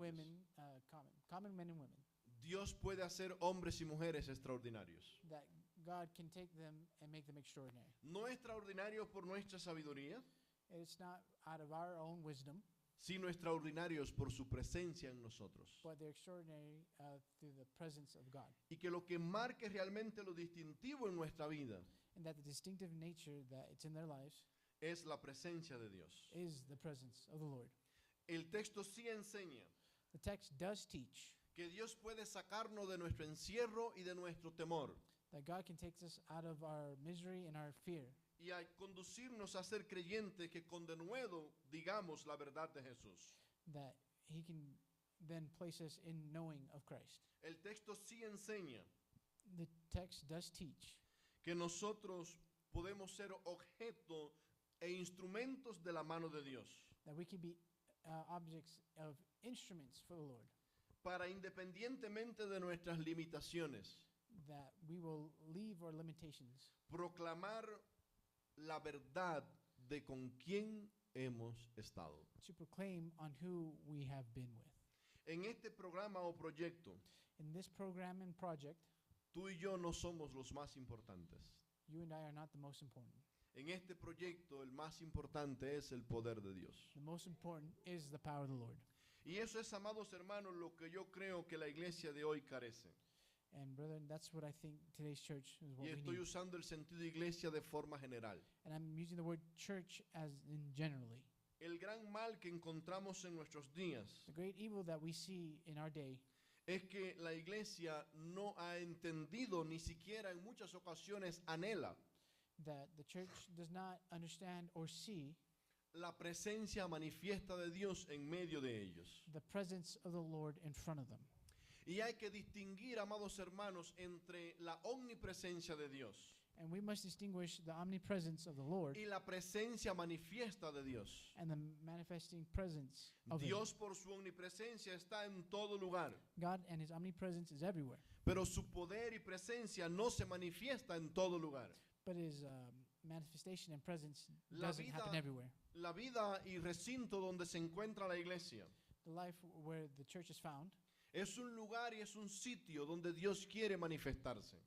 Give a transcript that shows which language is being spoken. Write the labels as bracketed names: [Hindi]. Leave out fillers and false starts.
[English] women, common men and women. [Spanish] Dios puede hacer hombres y mujeres extraordinarios. [English] That God can take them and make them extraordinary. [Spanish] No extraordinarios por nuestra sabiduría, [English] It's not out of our own wisdom, [Spanish] sino extraordinarios por su presencia en nosotros. [English] but they're extraordinary through the presence of God. [Spanish] Y que lo que marque realmente lo distintivo en nuestra vida [English] And that the distinctive nature that it's in their lives [Spanish] es la presencia de Dios. [English] is the presence of the Lord. [Spanish] El texto sí enseña [English] The text does teach [Spanish] que Dios puede sacarnos de nuestro encierro y de nuestro temor [English] that God can take us out of our misery and our fear [Spanish] y a conducirnos a ser creyentes que con denuedo digamos la verdad de Jesús. [English] that he can then place us in knowing of Christ. [Spanish] El texto sí enseña [English] The text does teach [Spanish] que nosotros podemos ser objeto e instrumentos de la mano de Dios [English] that we can be objects of instruments for the Lord, [Spanish] para independientemente de nuestras limitaciones, [English] that we will leave our limitations [Spanish] proclamar la verdad de con quién hemos estado. [English] to proclaim on who we have been with. [Spanish] En este programa o proyecto, [English] In this program and project, [Spanish] tú y yo no somos los más importantes. [English] you and I are not the most important. [Spanish] En este proyecto el más importante es el poder de Dios. [English] The most important is the power of the Lord. [Spanish] Y eso es, amados hermanos, lo que yo creo que la iglesia de hoy carece. [English] And brethren, that's what I think today's church is what [Spanish] Y [English] we [Spanish] estoy [English] need. [Spanish] usando el sentido iglesia de forma general. [English] And I'm using the word church as in generally. [Spanish] El gran mal que encontramos en nuestros días [English] The great evil that we see in our day [Spanish] es que la iglesia no ha entendido, ni siquiera en muchas ocasiones anhela [English] that the church does not understand or see [Spanish] la presencia manifiesta de Dios en medio de ellos. [English] the presence of the Lord in front of them. [Spanish] Y hay que distinguir, amados hermanos, entre la omnipresencia de Dios [English] And we must distinguish the omnipresence of the Lord [Spanish] y la presencia manifiesta de Dios. [English] and the manifesting presence of Him. [Spanish] Dios por su omnipresencia está en todo lugar, [English] God and His omnipresence is everywhere, [Spanish] pero su poder y presencia no se manifiesta en todo lugar. [English] but His manifestation and presence [Spanish] La [English] doesn't happen [Spanish] vida- [English] everywhere. [Spanish] La vida y recinto donde se encuentra la iglesia [English] The life where the church is found [Spanish] es un lugar y es un sitio donde Dios quiere manifestarse,